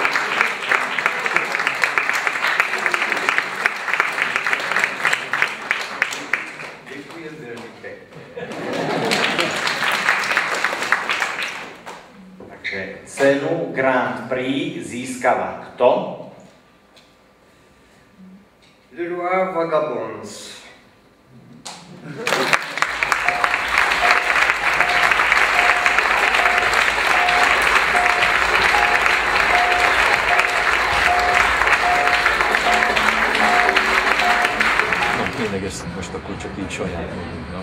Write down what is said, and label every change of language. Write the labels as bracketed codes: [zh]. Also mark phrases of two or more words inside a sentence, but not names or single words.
[sk] Ďakujem veľmi pekne. Takže cenu Grand Prix získava kto? Le Roi Vagabonds. [hu] Tényleg ezt most akkor csak így saját magunknak.